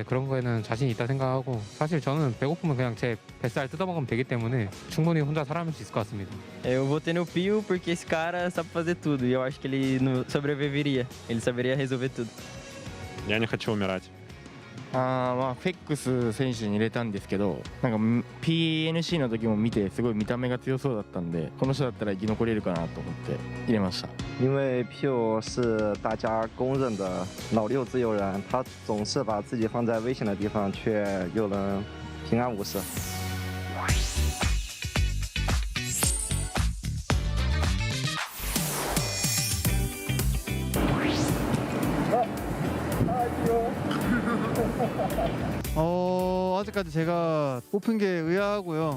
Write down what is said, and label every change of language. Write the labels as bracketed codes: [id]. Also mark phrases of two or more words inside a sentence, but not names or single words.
[ko] 그런 거에는 자신 있다 생각하고 사실 저는 배고프면 그냥 제 뱃살 뜯어먹으면 되기 때문에 충분히 혼자 살아남을 수 있을 것 같습니다. [pt] Eu votei no Pio porque esse cara sabe fazer tudo e eu acho que ele sobreviveria. Ele saberia resolver tudo. [ru] Я не хочу умирать. [ja] フェックス選手に入れたんですけど、なんか PNC の時も見てすごい見た目が強そうだったんで、この人だったら生き残れるかなと思って入れました。 [zh] 因为 Pio 是大家公认的老六自由人，他总是把自己放在危险的地方，却又能平安无事。 [ko] 아직까지 제가 뽑힌 게 의아하고요.